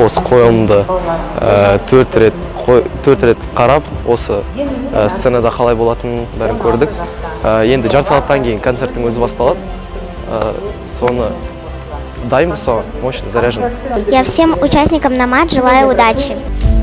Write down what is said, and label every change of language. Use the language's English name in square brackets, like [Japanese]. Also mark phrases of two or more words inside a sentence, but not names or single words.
[Kazakh] Осы қойылымды 4 рет қарап, осы сценада қалай болатынын бәрін көрдік. Енді жарты сағаттан кейін концерттің өзі басталады. Соны дайынбыз соған, [Russian] мощно заряжен. Я всем участникам Номад желаю удачи.